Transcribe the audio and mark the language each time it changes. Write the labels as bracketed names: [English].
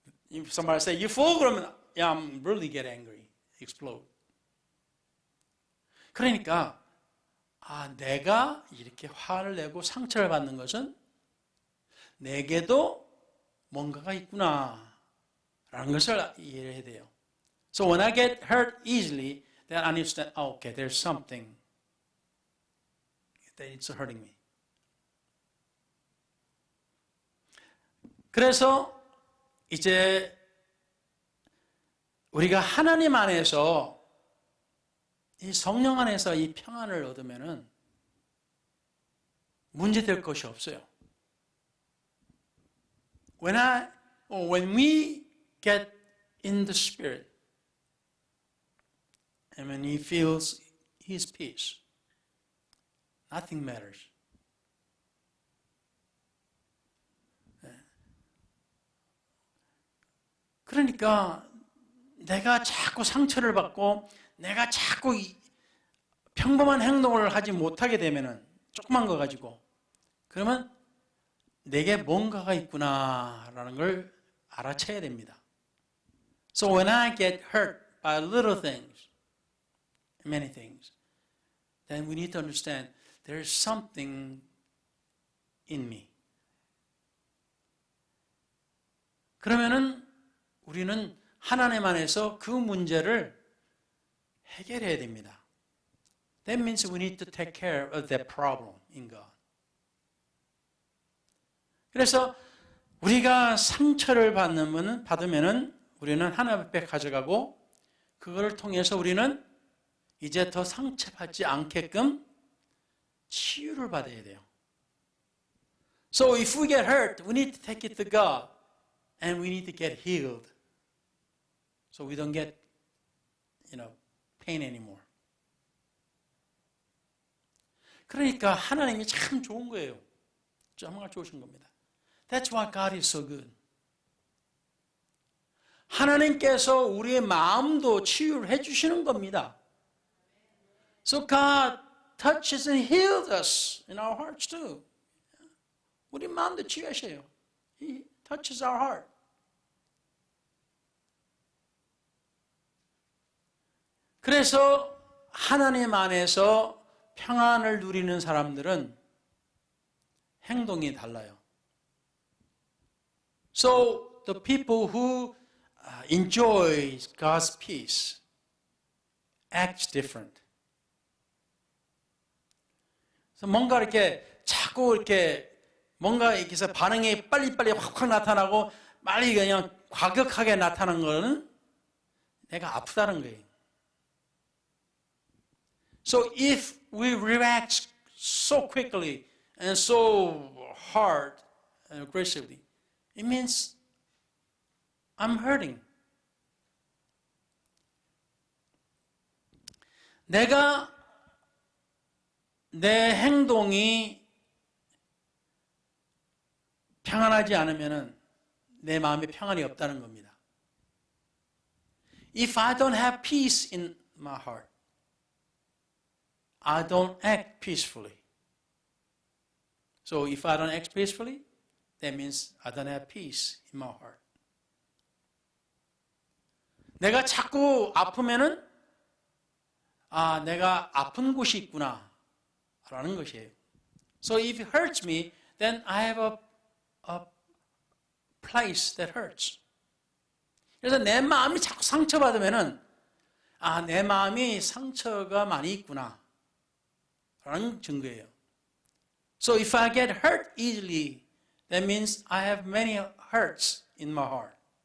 [English] If somebody say you fool [Korean] 그러면 [English] yeah, I'm really get angry, explode. [Korean] 그러니까 내가 이렇게 화를 내고 상처를 받는 것은 내게도 뭔가가 있구나 라는 것을 이해해야 돼요. [English] So when I get hurt easily, then I understand, okay, there's something that it's hurting me. [Korean] 그래서 이제 우리가 하나님 안에서 이 성령 안에서 이 평안을 얻으면은 문제될 것이 없어요. [English] When we get in the Spirit, and when he feels his peace, nothing matters. [Korean] 그러니까 내가 자꾸 상처를 받고 내가 자꾸 평범한 행동을 하지 못하게 되면은 조그만 거 가지고 그러면 내게 뭔가가 있구나라는 걸 알아채야 됩니다. [English] So when I get hurt by little things, many things, then we need to understand there's something in me. [Korean] 그러면은 우리는 하나님 안에서 그 문제를 해결해야 됩니다. [English] That means we need to take care of that problem in God. [Korean] 그래서 우리가 상처를 받으면은 우리는 하나님 앞에 가져가고 그거를 통해서 우리는 이제 더 상처받지 않게끔 치유를 받아야 돼요. [English] So if we get hurt, we need to take it to God and we need to get healed. So we don't get, pain anymore. [Korean] 그러니까 하나님이 참 좋은 거예요. 정말 좋으신 겁니다. [English] That's why God is so good. [Korean] 하나님께서 우리의 마음도 치유를 해주시는 겁니다. [English] So God touches and heals us in our hearts too. [Korean] 우리 마음도 치유하셔요. [English] He touches our heart. [Korean] 그래서 하나님 안에서 평안을 누리는 사람들은 행동이 달라요. [English] So the people who enjoy God's peace act different. [Korean] 그래서 뭔가 이렇게 자꾸 이렇게 뭔가 이렇게 해서 반응이 빨리빨리 확확 나타나고 빨리 그냥 과격하게 나타나는 거는 내가 아프다는 거예요. [English] So if we react so quickly and so hard and aggressively, it means I'm hurting. [Korean] 내가 내 행동이 평안하지 않으면은 내 마음에 평안이 없다는 겁니다. [English] If I don't have peace in my heart, I don't act peacefully. So if I don't act peacefully, that means I don't have peace in my heart. [Korean] 내가 자꾸 아프면은 내가 아픈 곳이 있구나 라는 것이에요. [English] So if it hurts me, then I have a place that hurts. [Korean] 그래서 내 마음이 자꾸 상처받으면은 내 마음이 상처가 많이 있구나 라는 증거예요. [English] So if I get hurt easily, that means I have many hurts in my heart.